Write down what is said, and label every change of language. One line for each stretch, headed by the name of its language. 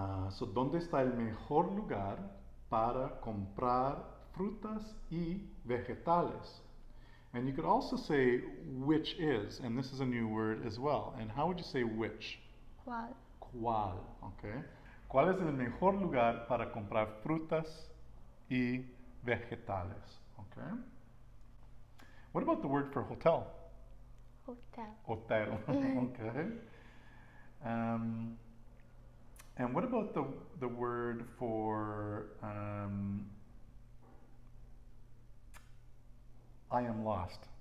Spanish: So, ¿dónde está el mejor lugar para comprar frutas y vegetales?
English: And you could also say which is, and this is a new word as well. And how would you say which?
Spanish: ¿Cuál? ¿Cuál? Okay. ¿Cuál es el mejor lugar para comprar frutas y vegetales?
English: Okay. What about the word for hotel? Hotel. Hotel. Okay. And what about the word for I am lost?